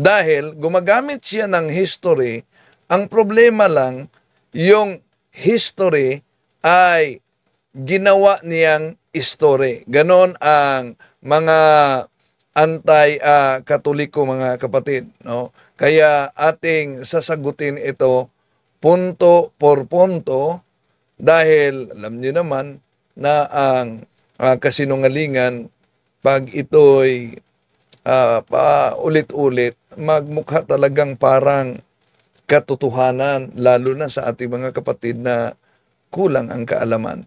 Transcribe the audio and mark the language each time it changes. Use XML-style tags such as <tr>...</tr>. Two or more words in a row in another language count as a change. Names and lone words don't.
<tl>Dahil gumagamit siya ng history Ang problema lang, yung history ay ginawa niyang story. Ganon ang mga anti-katoliko, mga kapatid. No? Kaya ating sasagutin ito</tl> <es>punto por punto</es> <tl>dahil alam niyo naman na ang kasinungalingan, pag ito'y paulit-ulit, magmukha talagang parang katotohanan, lalo na sa ating mga kapatid na kulang ang kaalaman.</tl>